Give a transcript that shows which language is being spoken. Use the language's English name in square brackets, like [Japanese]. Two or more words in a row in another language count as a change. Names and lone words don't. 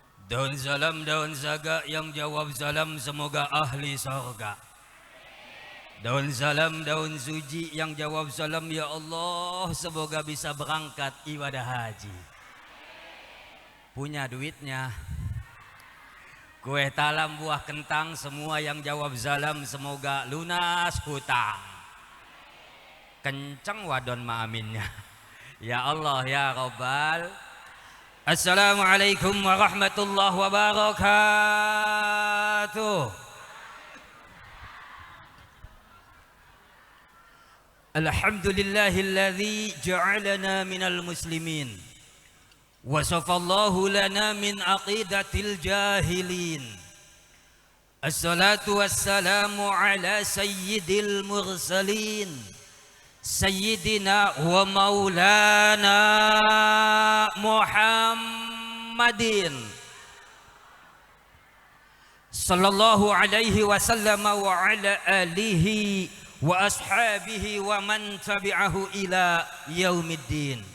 [Indonesian] Daun salam, daun zaga, yang jawab salam semoga ahli surga. Daun salam, daun suji, yang jawab salam [Arabic] يا الله [Indonesian] semoga bisa berangkat ibadah haji. Punya duitnya. Kue talam, buah kentang, semua yang jawab salam semoga lunas hutang. [Javanese] Kenceng wadon ma'aminnya. [Arabic] يا الله يا ربّ. السلام عليكم ورحمة الله وبركاته. الحمد لله الذي جعلنا من المسلمين. وصفى الله لنا من عقيدة الجاهلين. الصلاة والسلام على سيد المرسلين. سيدنا ومولانا محمد صلى الله عليه وسلم وعلى آله وأصحابه ومن تبعه إلى يوم الدين.